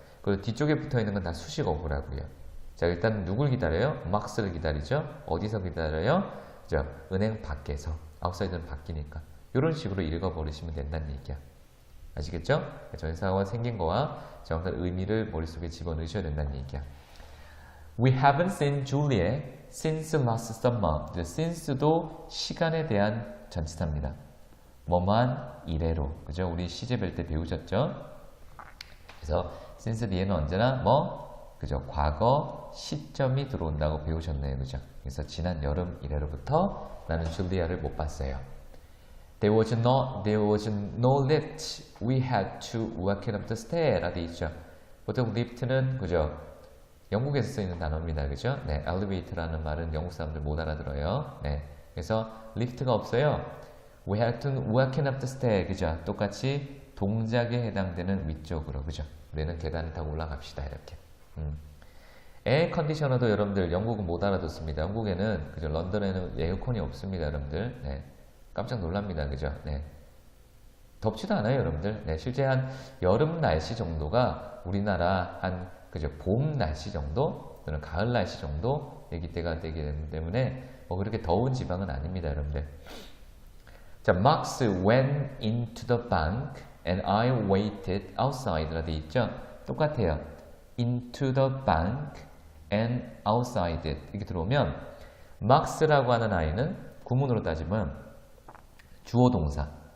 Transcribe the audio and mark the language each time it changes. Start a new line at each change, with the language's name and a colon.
Korean: 그리고 뒤쪽에 붙어있는 건 다 수식 어구라고요. 자, 일단 누굴 기다려요? 막스를 기다리죠. 어디서 기다려요? 그죠? 은행 밖에서. 아웃사이드는 바뀌니까. 이런 식으로 읽어버리시면 된다는 얘기야. 아시겠죠? 전사가 생긴 거와 정확한 의미를 머릿속에 집어넣으셔야 된다는 얘기야.
English: We haven't seen Julie since last summer.
Korean: since도 시간에 대한 전치사입니다. 뭐만 이래로. 그죠? 우리 시제별 때 배우셨죠? 그래서 since 뒤에는 언제나 뭐 그죠? 과거 시점이 들어온다고 배우셨네요. 그죠? 그래서 지난 여름 이래로부터 나는 줄리아를 못 봤어요.
English: There was no lift. We had to walk up the stair.
Korean: 라고 있죠. 보통 lift는 그죠? 영국에서 쓰이는 단어입니다. 그죠? 네, elevator라는 말은 영국 사람들 못 알아들어요. 네, 그래서 리프트가 없어요.
English: We had to walk up the stair.
Korean: 그죠? 똑같이 동작에 해당되는 위쪽으로. 그죠? 우리는 계단을 타고 올라갑시다. 이렇게. 에어 컨디셔너도 여러분들 영국은 못 알아듣습니다. 영국에는 그죠? 런던에는 에어컨이 없습니다. 여러분들. 네. 깜짝 놀랍니다. 그죠? 네. 덥지도 않아요, 여러분들. 네, 실제 한 여름 날씨 정도가 우리나라 한 그죠? 봄 날씨 정도 또는 가을 날씨 정도 얘기때가 되기 때문에 뭐 그렇게 더운 지방은 아닙니다, 여러분들.
English: 자, Max went into the bank and I waited outside
Korean: 라 돼 있죠? 똑같아요. into the bank and outside 이렇게 들어오면 Max라고 하는 아이는 구문으로 따지면 주어 동사.